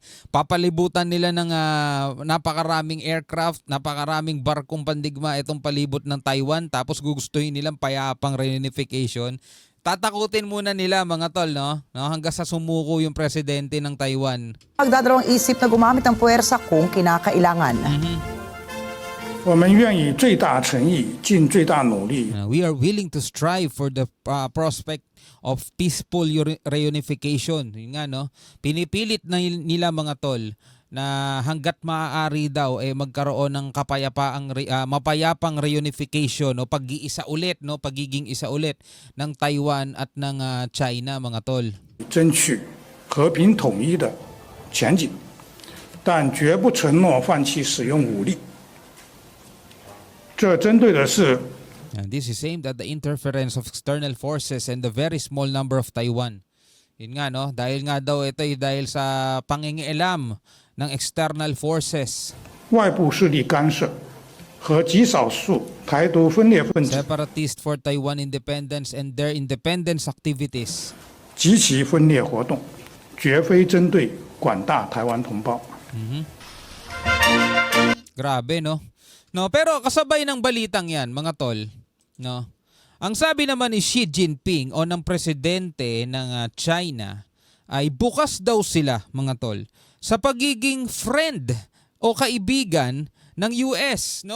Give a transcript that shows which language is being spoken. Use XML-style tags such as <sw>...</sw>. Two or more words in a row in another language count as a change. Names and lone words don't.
<tl>Papalibutan nila ng napakaraming aircraft, napakaraming barkong pandigma itong palibot ng Taiwan, tapos gugustuhin nilang payapang reunification. Tatakutin muna nila mga tol, no? Hanggang sa sumuko yung presidente ng Taiwan. magdadalawang isip na gumamit ng puwersa kung kinakailangan.</tl> <en>We are willing to strive for the prospect of peaceful reunification.</en> <tl>Yun nga, no? Pinipilit na nila mga tol na hanggat maaari daw magkaroon ng mapayapang reunification o pag-iisa ulit, no, pagiging isa ulit ng Taiwan at ng China mga tol.</tl> <zh>争取和平统一的前景，但绝不承诺放弃使用武力。这针对的是</zh> <en>And this is aimed at the interference of external forces and the very small number of Taiwan.</en> <tl>Yun nga, no, dahil nga daw ito dahil sa pangingialam ng</tl> <en>external forces.</en> <zh>外部势力干涉和极少数台独分裂分子</zh> <en>Separatist for Taiwan independence and their independence activities.</en> <zh>及其分裂活动，绝非针对广大台湾同胞。</zh> <tl>Grabe, no? No, pero kasabay ng balitang 'yan, mga tol, no? Ang sabi naman ni Xi Jinping o ng presidente ng China ay bukas daw sila, mga tol, sa pagiging friend o kaibigan ng US, no?</tl>